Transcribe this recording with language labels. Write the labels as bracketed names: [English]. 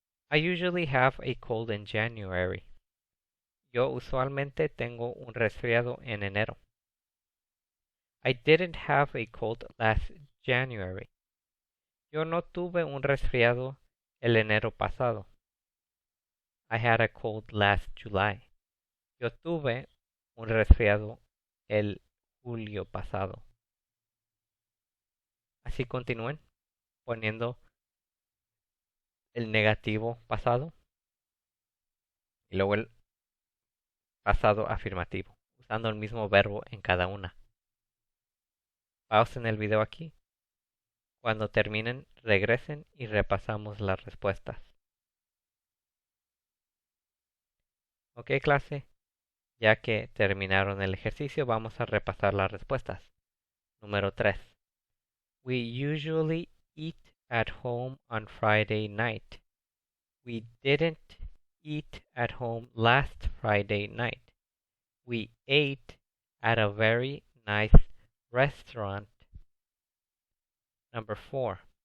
[English] I usually have a cold in January. [Spanish] Yo usualmente tengo un resfriado en enero. [English] I didn't have a cold last January. [Spanish] Yo no tuve un resfriado el enero pasado. [English] I had a cold last July. [Spanish] Yo tuve un resfriado el julio pasado. Así continúen poniendo el negativo pasado y luego el pasado afirmativo, usando el mismo verbo en cada una. Pausen el video aquí. Cuando terminen, regresen y repasamos las respuestas. Ok, clase, ya que terminaron el ejercicio, vamos a repasar las respuestas. Número 3. [English] We usually eat at home on Friday night. We didn't eat at home last Friday night. We ate at a very nice restaurant. Number 4.